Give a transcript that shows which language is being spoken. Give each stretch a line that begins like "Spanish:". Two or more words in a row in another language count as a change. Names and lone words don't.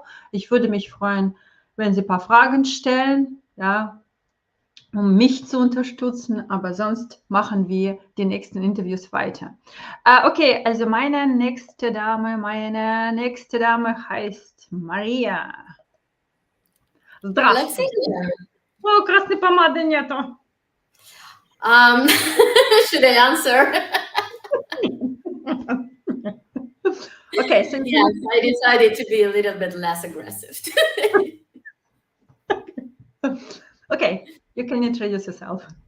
German: Ich würde mich freuen, wenn Sie ein paar Fragen stellen, ja, um mich zu unterstützen, aber sonst machen wir die nächsten Interviews weiter. Okay, also meine nächste Dame heißt Maria.
Russian: Здравствуйте. О, красной помады нету.
English: Should I answer? Okay, so yes, I decided to be a little bit less aggressive. Okay, you can introduce yourself.